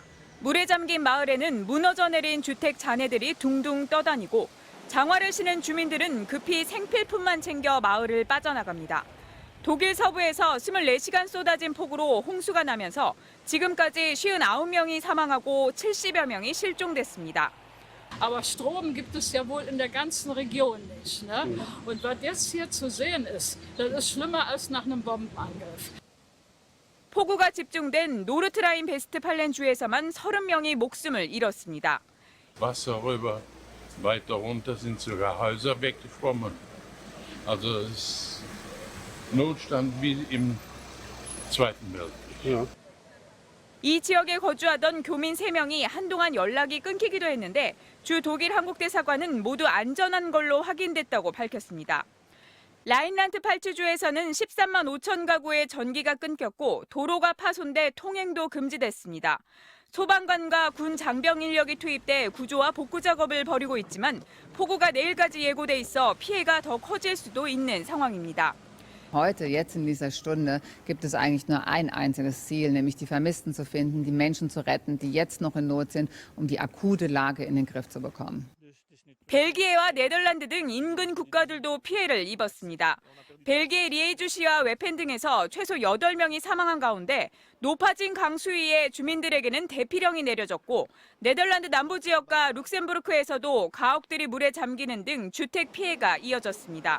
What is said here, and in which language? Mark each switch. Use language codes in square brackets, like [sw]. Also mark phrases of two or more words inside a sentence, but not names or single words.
[ko] 물에 잠긴 마을에는 무너져 내린 주택 잔해들이 둥둥 떠다니고 장화를 신은 주민들은 급히 생필품만 챙겨 마을을 빠져나갑니다. 독일 서부에서 24시간 쏟아진 폭우로 홍수가 나면서 지금까지 59명이 사망하고 70여 명이 실종됐습니다. [de] Aber Strom gibt es ja wohl in der ganzen Region nicht, ne? Und was jetzt hier zu sehen ist, das ist schlimmer als nach einem Bombenangriff. [ko] 폭우가 집중된 노르트라인-베스트팔렌 주에서만 30명이 목숨을 잃었습니다. [de] Wasser rüber, weiter runter sind sogar Häuser weggeschwommen. Also es ist Notstand wie im Zweiten Weltkrieg. [ko] 이 지역에 거주하던 교민 3명이 한동안 연락이 끊기기도 했는데 주 독일 한국대사관은 모두 안전한 걸로 확인됐다고 밝혔습니다. 라인란트-팔츠주에서는 13만 5천 가구의 전기가 끊겼고 도로가 파손돼 통행도 금지됐습니다. 소방관과 군 장병 인력이 투입돼 구조와 복구 작업을 벌이고 있지만 폭우가 내일까지 예고돼 있어 피해가 더 커질 수도 있는 상황입니다. [de] Heute, jetzt in dieser Stunde, gibt es eigentlich nur ein einziges Ziel, nämlich die Vermissten zu finden, die Menschen zu retten, die jetzt noch in Not sind, um die akute Lage in den Griff zu bekommen. [ko] 벨기에와 네덜란드 등 인근 국가들도 피해를 입었습니다. 벨기에 리에주시와 웨펜 등에서 최소 8명이 사망한 가운데 높아진 강수위에 주민들에게는 대피령이 내려졌고 네덜란드 남부 지역과 룩셈부르크에서도 가옥들이 물에 잠기는 등 주택 피해가 이어졌습니다.